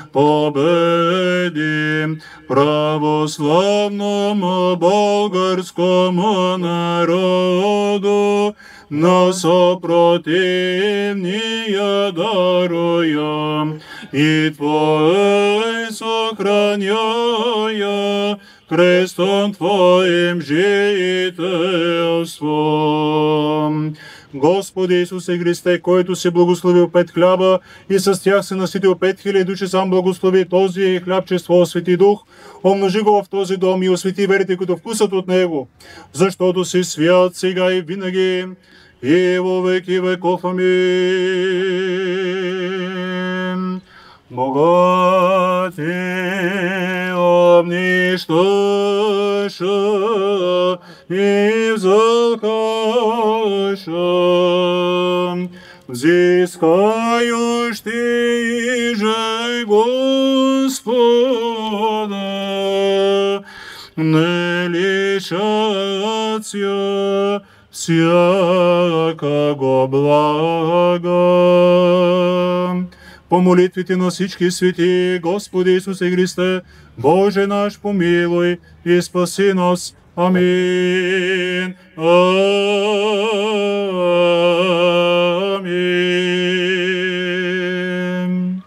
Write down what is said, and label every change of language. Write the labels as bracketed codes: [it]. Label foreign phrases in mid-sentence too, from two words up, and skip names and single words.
[cu] Победи православному българскому народу, на сопротивния даруя, и Твое сохраняя крестом Твоим жительство. [bg] Господи Исусе Христе, който си благословил 5 хляба и с тях се наситил 5000 души, сам благослови този хляб чрез Твоя Свети Дух, умножи го в този дом и освети верите, които вкусат от него, защото си свят сега и винаги и [cu] во веки веков. [bg] Амин. [cu] Бога Ти обнищаша и взалкаша, взискающий же Господа, не лишаться всякого блага. [bg] По молитвите на всички свети, Господи Исусе Христе, Боже наш, [cu] помилуй и спаси нас. [bg] Амин. Амин.